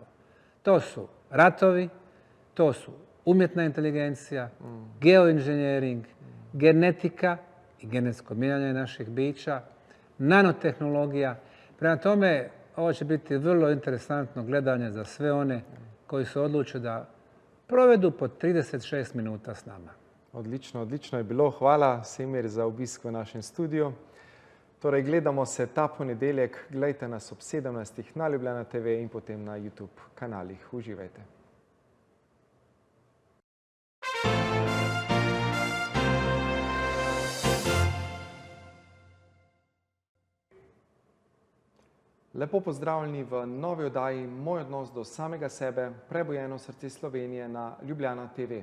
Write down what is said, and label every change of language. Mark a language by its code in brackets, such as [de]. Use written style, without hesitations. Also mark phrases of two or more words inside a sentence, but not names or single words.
[bs] To su ratovi, to su umjetna inteligencija, geoinženjering, genetika i genetsko mijenjanje naših bića, nanotehnologija. Prema tome, ovo će biti vrlo interesantno gledanje za sve one koji se odluče da provedu po 36 minuta s nama. [sl] Odlično, odlično je bilo. Hvala, Semir, za obisk v našem studiu. Torej, gledamo se ta ponedeljek. Glejte nas ob 17. na Ljubljana TV in potem na YouTube kanalih. Uživajte. Lepo pozdravljeni v novi oddaji Moj odnos do samega sebe, Prebujeno srce Slovenije na Ljubljana TV.